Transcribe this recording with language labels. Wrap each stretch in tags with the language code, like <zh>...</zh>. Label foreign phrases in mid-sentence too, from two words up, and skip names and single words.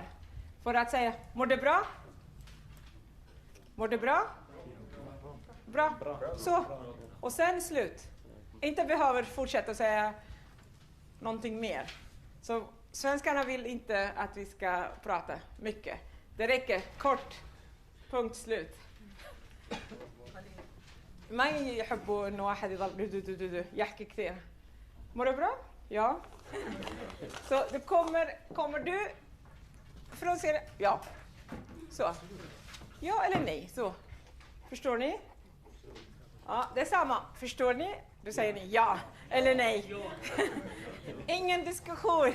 <sv>För att säga, mår det bra? Mår det bra? Bra. Så. Och sen slut. Inte behöver fortsätta säga någonting mer. Så svenskarna vill inte att vi ska prata mycket. Det räcker kort. Punkt slut.</sv> <ar>ما يحبوا إنه واحد يضل يحكي كثير.</ar> <sv>Mår du bra? Ja. Så det kommer du från Sverige? Ja. Så. Ja eller nej? Så. Förstår ni? Ja, det är samma. Förstår ni? Då säger ni ja eller nej. Ingen diskussion.</sv>